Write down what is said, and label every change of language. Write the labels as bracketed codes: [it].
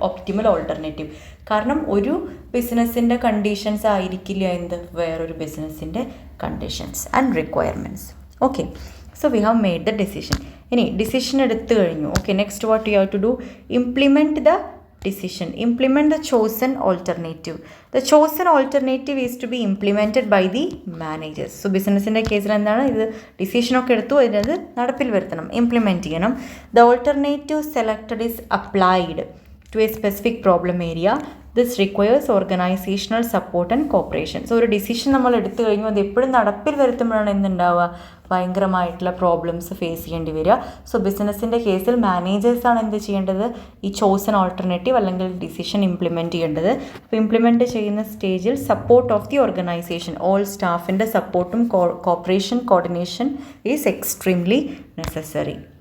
[ml] Optimal alternative, കാരണം ഒരു ബിസിനസ്സിൻ്റെ കണ്ടീഷൻസ് ആയിരിക്കില്ല വേറൊരു ബിസിനസ്സിൻ്റെ conditions and requirements. [en] Okay, so we have made the decision. [ml] ഇനി ഡിസിഷൻ എടുത്തു കഴിഞ്ഞു. [en] Okay, next what you have to do? Implement the decision. Implement the chosen alternative. The chosen alternative is to be implemented by the managers. [ml] So ബിസിനസ്സിൻ്റെ കേസിൽ എന്താണ്? ഇത് ഡിസിഷനൊക്കെ എടുത്തു, അതിനത് നടപ്പിൽ വരുത്തണം, ഇംപ്ലിമെൻറ്റ് ചെയ്യണം. [en] The alternative selected is applied to a specific problem area. This requires organizational support and cooperation. [ml] So ഒരു ഡിസിഷൻ നമ്മൾ എടുത്തു കഴിഞ്ഞു, അത് എപ്പോഴും നടപ്പിൽ വരുത്തുമ്പോഴാണ് എന്തുണ്ടാവുക? ഭയങ്കരമായിട്ടുള്ള പ്രോബ്ലംസ് ഫേസ് ചെയ്യേണ്ടി വരിക. സോ ബിസിനസ്സിൻ്റെ കേസിൽ മാനേജേഴ്സാണ് എന്ത് ചെയ്യേണ്ടത്? ഈ ചോസൺ ഓൾട്ടർനേറ്റീവ് അല്ലെങ്കിൽ ഡിസിഷൻ ഇംപ്ലിമെൻറ്റ് ചെയ്യേണ്ടത്. അപ്പോൾ ഇംപ്ലിമെൻറ്റ് ചെയ്യുന്ന സ്റ്റേജിൽ support of the organisation, all സ്റ്റാഫിൻ്റെ സപ്പോർട്ടും corporation coordination [en] Is extremely necessary.